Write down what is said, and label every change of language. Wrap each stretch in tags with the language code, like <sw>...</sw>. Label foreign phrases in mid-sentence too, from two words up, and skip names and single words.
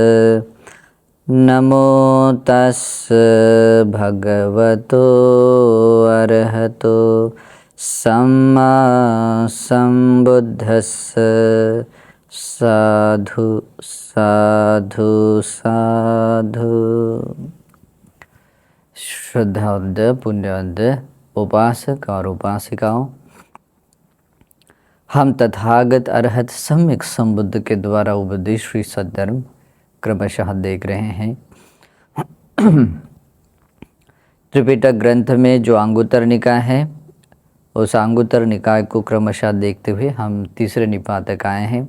<pi>नमो तस् भगवतो अरहतो सम्मा सम्बुद्धस्स। साधु साधु साधु।</pi> <hi>श्रद्धावंत पुण्यवंत उपासक और उपासिकाओं, हम तथागत अरहत सम्यक संबुद्ध के द्वारा उपदेश श्री सद्धर्म क्रमशः देख रहे हैं। त्रिपिटक ग्रंथ में जो अंगुत्तर निकाय है, उस अंगुत्तर निकाय को क्रमशः देखते हुए हम तीसरे निपात तक आए हैं।</hi>